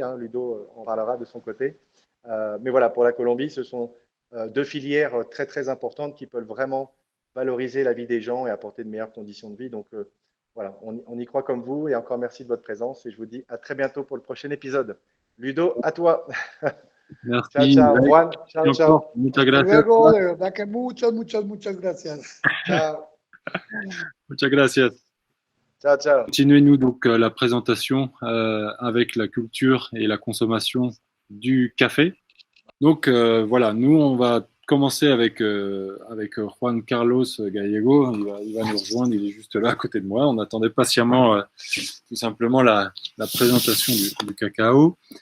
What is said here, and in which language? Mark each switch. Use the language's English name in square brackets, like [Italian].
[French] Hein, Ludo en parlera de son côté. Mais voilà, pour la Colombie, ce sont deux filières très, très importantes qui peuvent vraiment valoriser la vie des gens et apporter de meilleures conditions de vie. Donc, voilà, on y croit comme vous et encore merci de votre présence et je vous dis à très bientôt pour le prochain épisode. Ludo, à toi. Merci. [Spanish] Ciao, ciao. Juan, ciao, ciao. Muchas gracias. Luego, de verdad que muchas gracias. Ciao. Muchas gracias. Ciao, ciao. [French] Continuez-nous donc la présentation avec la culture et la consommation du café. Donc voilà, nous on va commencer avec Juan Carlos Gallego. Il va nous rejoindre, il est juste là à côté de moi. On attendait patiemment tout simplement la présentation du cacao.